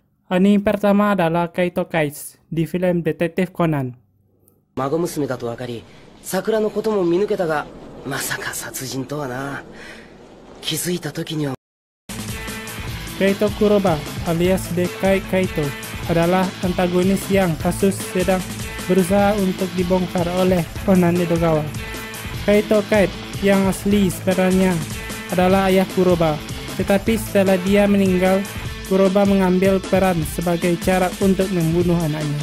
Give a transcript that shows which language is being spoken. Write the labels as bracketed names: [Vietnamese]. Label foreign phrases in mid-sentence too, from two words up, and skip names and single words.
[Indonesian] Anime pertama adalah Kaito Kai's di film Detektif Conan. [Japanese] 孫娘だと分かり、桜のことも見抜けたが、まさか殺人とはな。気づいた時には。 [Indonesian] Kaito Kuroba alias Dekai Kaito adalah antagonis yang kasus sedang berusaha untuk dibongkar oleh Conan Edogawa. Kaito Kait yang asli sebenarnya adalah ayah Kuroba, tetapi setelah dia meninggal, Kuroba mengambil peran sebagai cara untuk membunuh anaknya.